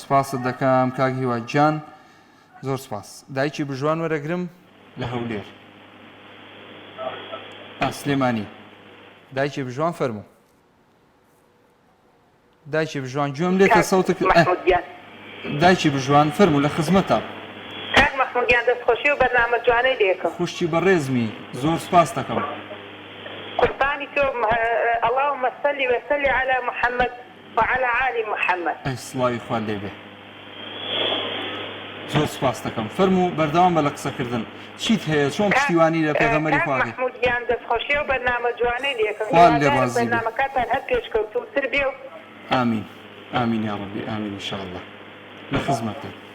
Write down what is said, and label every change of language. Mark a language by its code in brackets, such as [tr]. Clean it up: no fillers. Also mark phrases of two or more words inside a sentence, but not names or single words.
[ckb] سپاست دەکەم کاک هیوا جان زۆر سپاس دایکی بژوان وەرەگرم لە هەولێر سلێمانی دایکی بژوان فەرموو دایکی بژوان گوێم لێتە سەوتک دایکی بژوان فەرموو لە خزمەتە کاک مەحموودیان دەستخۆشی و بەرنامە جوانەی دێکم خوشتی بەڕێزمی زۆر سپاس دەکەم قوربانی تۆ [ar] اللهم صل وسلم على محمد وعلى آل محمد [ckb] ئەی سڵاوی خوا لێ بێ زۆر سپاس دەکەم فەرموو بەردەوام بە لە قسەکردن چیت هەیە چۆن پشتیوانی لە پێغەمبەری خوا بێ مەحموودیان دەستخۆشی و بەرنامە جوانەی دێکم خوا لێ ڕازی بێ بەرنامەکەتان هەر پێشکەوتووتر بێ و ئامین ئامین یا ڕەبی ئامین ئینشاءڵڵا لە خزمەتە